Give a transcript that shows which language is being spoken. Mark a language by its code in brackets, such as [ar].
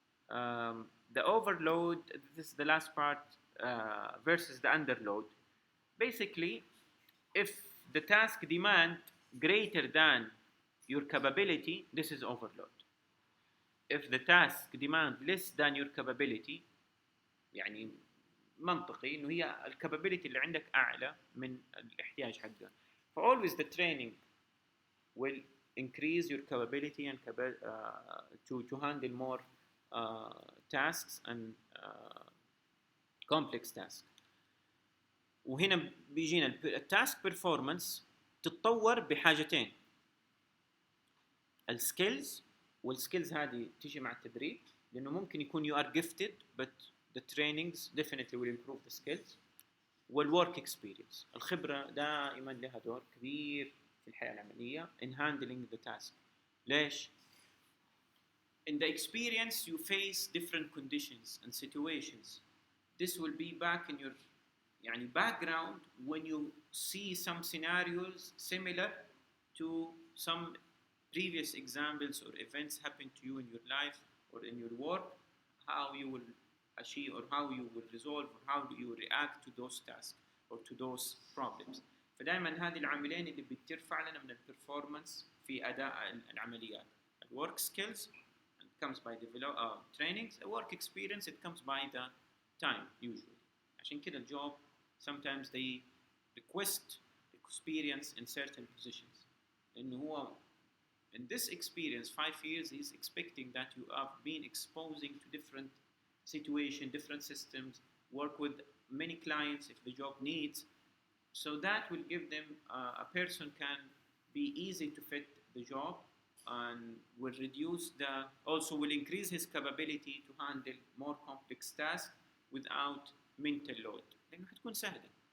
[en] The overload, this is the last part, versus the underload. Basically, if the task demand greater than your capability, this is overload. If the task demand less than your capability, [ar] يعني منطقي انه هي الكابابيلتي اللي عندك اعلى من الاحتياج حقها. [en] فalways the training will increase your capability and to handle more tasks and complex tasks. [ar] وهنا بيجينا التاسك بيرفورمانس تتطور بحاجتين، السكيلز، والسكيلز هذه تيجي مع التدريب، لانه ممكن يكون [en] you are gifted but the trainings definitely will improve the skills. [ar] والwork experience، الخبرة دائما لها دور كبير في الحياة العملية [en] in handling the task. [ar] ليش؟ [en] In the experience you face different conditions and situations. This will be back in your [ar] يعني [en] background when you see some scenarios similar to some previous examples or events happen to you in your life or in your work, how you will achieve or how you will resolve or how do you react to those tasks or to those problems. [ar] فدائما هذه العاملين اللي بترفع لنا من البرفورمانس في أداء العمليات. [en] Work skills it comes by trainings. Work experience it comes by the time usually. [ar] عشان كده الجوب [en] sometimes they request experience in certain positions. [ar] إنه هو [en] in this experience 5 years he's expecting that you have been exposing to different situations, different systems, work with many clients if the job needs, so that will give them a person can be easy to fit the job and will reduce also will increase his capability to handle more complex tasks without mental load [ar] لأنه حتكون سهلة.